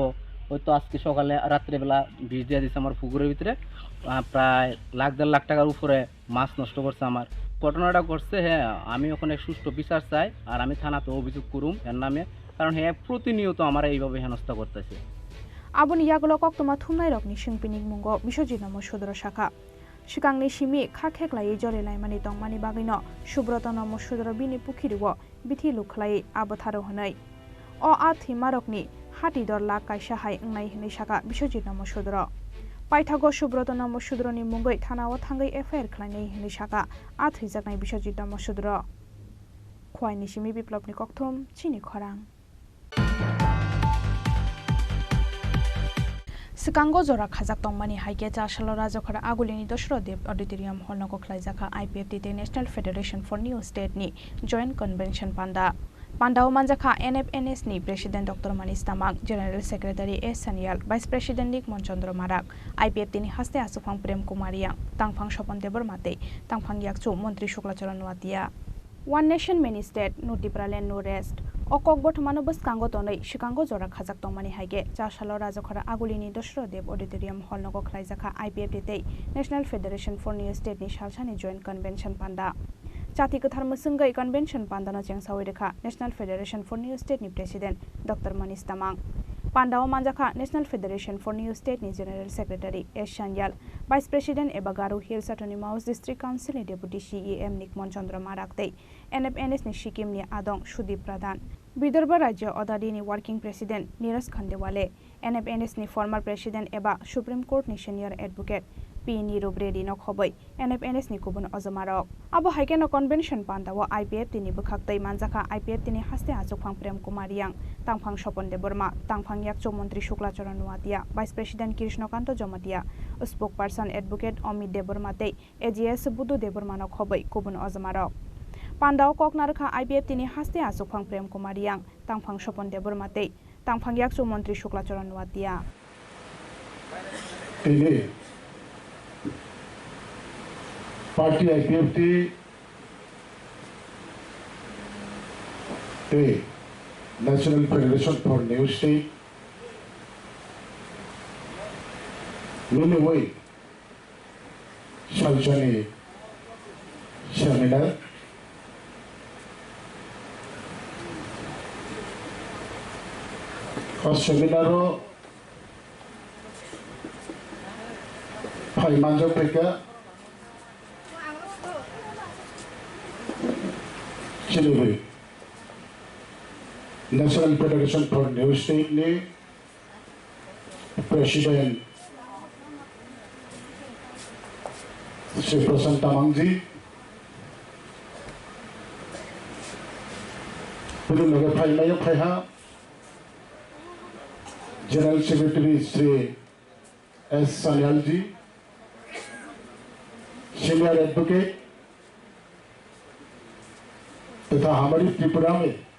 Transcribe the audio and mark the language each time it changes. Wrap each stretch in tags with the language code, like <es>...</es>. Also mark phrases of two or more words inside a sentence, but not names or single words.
<bn>ওই তো আজকে সকালে রাত্রেবেলা বিষ দিয়ে দিচ্ছে আমার পুকুরের ভিতরে, প্রায় 1.5 লাখ টাকার উপরে মাছ নষ্ট করছে আমার। ঘটনাটা করছে, হ্যাঁ আমি ওখানে সুষ্ঠু বিচার চাই, আর আমি থানাতে অভিযোগ করুম এর নামে, কারণ হ্যাঁ প্রতিনিয়ত আমার এইভাবে হেনস্থা করতেছে।</bn> <trp>आबनि यागुलो कक्तमा थुमनाय रकनि सिंपिनिक मुंगो बिसजित नमशुद्र शाखा सिगांनि सिमि खाखेख्लायै जरेलाय मानि तंमानि बागैनो सुब्रत नमस्सुद्र बिनि पुखिरिव बिथि लुख्लायै आबथारो हनै अ आ थैमारकनि हातिदर लाख कायसाहाय अंनाय हनै साका बिश्वजित नमस्सुद्र पाइथागो सुब्रत नमस्सुद्रनि मुंगै थानाव थांगै एफआईआर खालायनाय हनै साका आ थैजानाय बिश्वजित नमस्सुद्र खवाइनि सिमि बिप्लबनि कक्थुम चिनि खरां सिकांगो जरा खाजाक तंमानि हाइके चाशल राजखरा आगुलिनि दशरथ देव ऑडिटोरियम हल नको खलाइजाखा आईपीएफटी नेशनल फेडरेशन फॉर न्यू स्टेट नि</trp> <en>joint convention</en> <trp>पांडाव मानजाखा एनएफएनएस नि प्रेसिडेंट डॉक्टर मनीष तामांग</trp> <en>general secretary</en> <trp>एस सनियाल</trp> <en>vice president</en> <trp>निक मनचंद्र माराक आईपीएफटी नि हास्ते आसुफांग प्रेम कुमारिया तांगफांग स्वपन देबर माते तांगफांग याकचु मंत्री शुक्लाचरण नुवातिया</trp> <en>one nation many state</en> <trp>नो डिप्रालेन नो रेस्ट अकक बर्थमानो बसकांगो तनै शिकांगो जरा खाजाक तंमानि हाइगे चाशल राजखरा आगुलिनि दशरथ देव ऑडिटोरियम हल नको खलाइजाखा आईपीएफटी नेशनल फेडरेशन फॉर न्यू स्टेट नि सालसानि</trp> <en>joint convention</en> <trp>पांडा जाति कथार मसंगै कन्वेंशन पांडानो चेंसावै रेखा नेशनल फेडरेशन फॉर न्यू स्टेट नि प्रेसिडेंट डॉक्टर मनीष तामांग पांडाव मानजाखा नेशनल फेडरेशन फॉर न्यू स्टेट नि</trp> <en>general secretary</en> <trp>एस सनियाल</trp> <en>vice president</en> <trp>एबा गारो हिल्स ऑटोनोमस डिस्ट्रिक्ट काउंसिल नि</trp> <en>deputy CEM</en> <trp>निक मनचंद्र माराकते एनएफएनएस नि सिक्किम नि आदं सुदीप प्रधान विदर्भ राज्य अदालि नि</trp> <en>working president</en> <trp>नीरज खंडेवाले एनएफएनएस नि</trp> <en>former president</en> <trp>एबा सुप्रीम कोर्ट नि</trp> <en>senior advocate</en> <trp>पी नीरव रेड्डी न खबै एनएफएनएस नि गुबुन अजमारक अब हाइकेन कन्वेंशन पांडाव आईपीएफटी नि बुखाक्तै मानजाखा आईपीएफटी नि हास्ते आजुफांग प्रेम कुमारियां तांगफांग स्वपन देबरमा तांगफांग याकचो मंत्री शुक्लाचरण नुवातिया</trp> <en>vice president</en> <trp>कृष्णकांत जमतिया</trp> <en>spoke person advocate</en> <trp>अमित देबरमाते एजीएस बुदु देबरमा न खबै गुबुन अजमारक पांडाव ककनारखा आईपीएफटी नि हास्ते आजुफांग प्रेम कुमारियां तांगफांग स्वपन देबरमाते तांगफांग याकचो मंत्री शुक्लाचरण नुवातिया पार्टी आईपीएफटी नेशनल फेडरेशन फॉर न्यू स्टेट वही सालसानि सेमिनार सेमिनारो फाइमानजों फैका नेशनल फेडरेशन फॉर न्यू स्टेट ने प्रेसिडेंट</trp> <hi>श्री प्रशांत तामांग जी फाइहा</hi> <en>general secretary</en> <hi>श्री एस सनियाल जी</hi> <en>senior advocate</en> <hi>तथा हमारी त्रिपुरा में</hi>